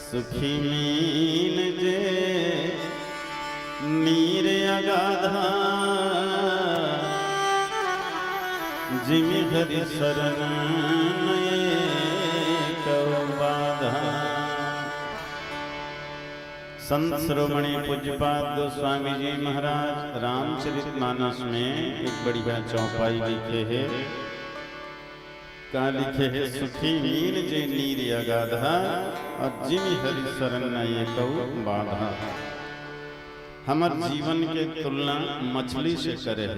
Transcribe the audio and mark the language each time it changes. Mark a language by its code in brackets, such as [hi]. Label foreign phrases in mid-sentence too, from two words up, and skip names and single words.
[awa] सुखी मीन जे नीर अगाधा जिमि हरि शरण बाधा। संत शिरोमणि पूज्यपाद गोस्वामी जी महाराज रामचरितमानस में एक बढ़िया चौपाई लिखे है। का लिखे है सुखी मीन जे नीर अगाधा और जिमि हरि शरण ये कहू बाधा। हमार जीवन के तुलना मछली से करे है।